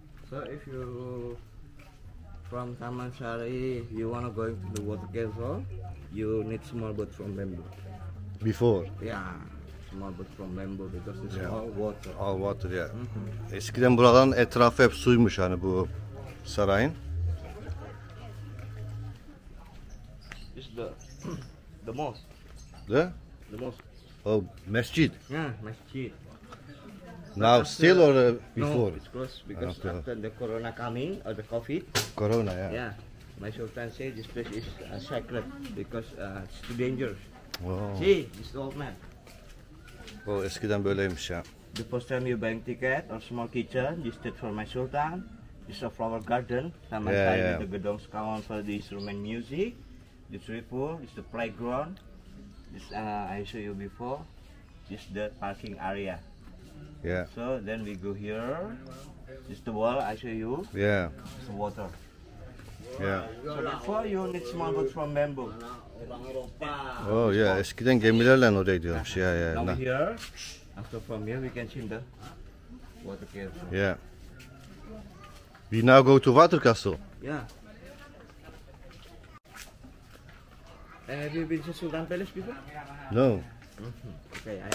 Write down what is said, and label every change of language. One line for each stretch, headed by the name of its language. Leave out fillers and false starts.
English: So if you from Taman Sari, you wanna go into the water cave, you need small boat from bamboo. Before. Yeah, small boat from bamboo because it's Yeah. all water. All water ya.
Turkish: Eskiden buraların etrafı hep suymuş hani bu sarayın.
English: It's the mosque. The? The mosque. Oh, masjid. Yeah, masjid. Now still or before? No, it's closed because Okay. after the corona coming or the COVID. Corona ya. Yeah, my sultan said this place is sacred because it's too dangerous. Oh. See, this old man.
Turkish: O eskiden böyleymiş ya.
English: The first time you buying ticket or small kitchen, this is for my sultan. This is a flower garden. Taman Yeah, Sari yeah. with the gedong kawan for the instrument music. The swimming pool, this is the playground. This I show you before. This is the parking area. Yeah. So then we go here. This is the wall I show you. Yeah. It's the water. Yeah. So before you need small boat from bamboo.
Turkish: Oh ya eskiden gemilerle oraya gidiyormuş ya ya.
English: Now here, after from here we can see the water cave. Yeah. We now go to Water Castle. Yeah. Have you been to Sultan Palace before? No. Okay,